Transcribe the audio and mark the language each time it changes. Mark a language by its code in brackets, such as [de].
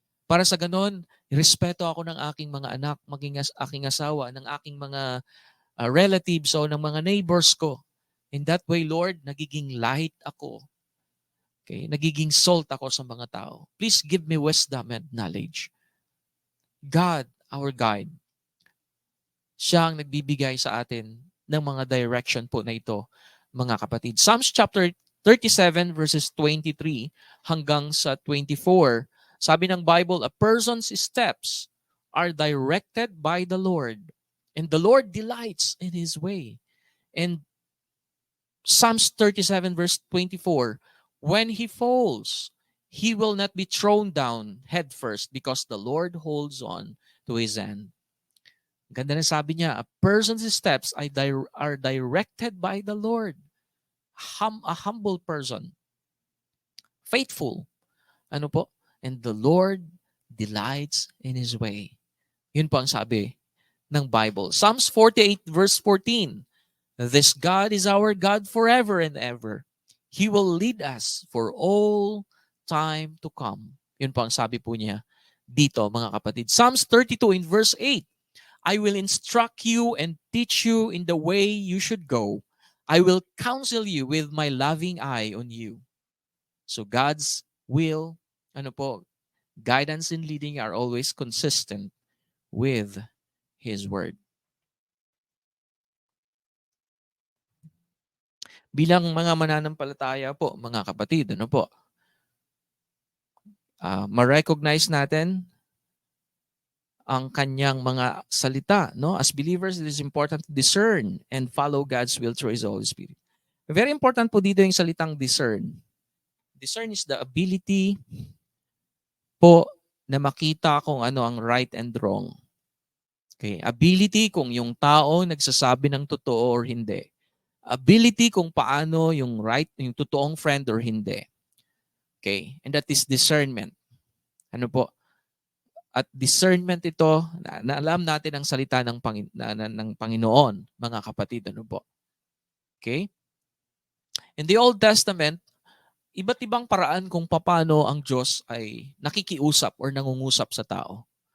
[tl] Para sa ganon, respeto ako ng aking mga anak, maging aking asawa, ng aking mga relatives o ng mga neighbors ko. In that way, Lord, nagiging light ako. Okay? Nagiging salt ako sa mga tao. [en] Please give me wisdom and knowledge. [tl] God, our guide, siya ang nagbibigay sa atin ng mga direction po na ito, mga kapatid. [en] Psalms chapter 37 verses 23 hanggang sa 24, [tl] sabi ng Bible, [en] a person's steps are directed by the Lord, and the Lord delights in His way. And Psalms 37 verse 24, when he falls, he will not be thrown down head first because the Lord holds on to his hand. [tl] Ganda na sabi niya, [en] a person's steps are directed by the Lord. A humble person. Faithful. Ano po? And the Lord delights in His way. [tl] Yun po ang sabi ng Bible. [en] Psalms 48 verse 14. This God is our God forever and ever. He will lead us for all time to come. [tl] Yun po ang sabi po niya dito, mga kapatid. [en] Psalms 32 in verse 8. I will instruct you and teach you in the way you should go. I will counsel you with my loving eye on you. So God's will, guidance and leading are always consistent with His Word. [tl] Bilang mga mananampalataya po, mga kapatid, ma-recognize natin ang kanyang mga salita. No? [en] As believers, it is important to discern and follow God's will through His Holy Spirit. [tl] Very important po dito yung salitang discern. Discern is the ability po na makita kung ano ang right and wrong. Okay? Ability kung yung tao nagsasabi ng totoo or hindi. Ability kung paano yung yung totoong friend or hindi. Okay? [en] And that is discernment. [tl] Ano po? At discernment ito, na alam natin ang salita ng, ng Panginoon, mga kapatid. Ano po? Okay? In the Old Testament, iba't ibang paraan kung paano ang Diyos ay nakikiusap or nangungusap sa tao.